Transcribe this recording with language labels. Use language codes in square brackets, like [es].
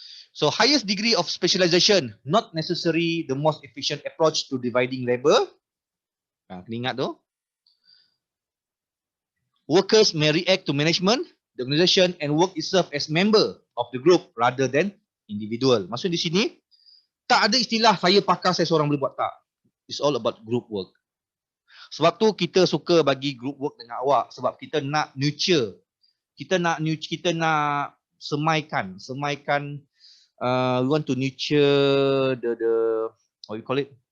[en] So highest degree of specialization, not necessarily the most efficient approach to dividing labor. [ms] Kena ingat tu. [en] Workers may react to management, the organization and work itself as member of the group rather than individual. [ms] Maksud di sini, tak ada istilah saya pakar, saya seorang boleh buat, tak. [en] It's all about group work. [ms] Sebab tu kita suka bagi group work dengan awak. Sebab kita nak nurture. Kita nak semaikan. [en] We want to nurture the what you call it?